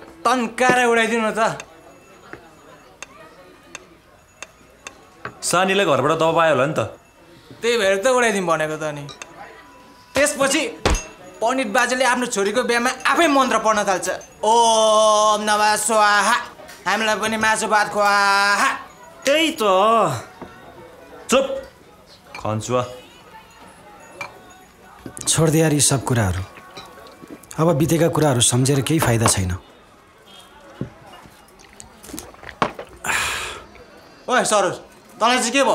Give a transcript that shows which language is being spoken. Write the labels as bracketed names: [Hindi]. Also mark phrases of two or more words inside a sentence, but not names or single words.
[Nepali] तन्काएर उडाइदिनु त। सानीलाई घरबाट दबाब आयो होला नि त, त्यही भएर त उडाइदिउँ भनेको त। अनि त्यसपछि पण्डित बाजेले आफ्नो छोरीको बिहामा आफै मन्त्र पढ्न थाल्छ, [Sanskrit] ओम नमः स्वाहा, [Nepali] हामीलाई पनि मासु भात खुवाहा। त्यही त। चुप खन्चुवा। छोड्दे यार यी सब कुराहरू। अब बितेका कुराहरू सम्झेर केही फाइदा छैन। ओए सरोज, तँलाई चाहिँ के भयो?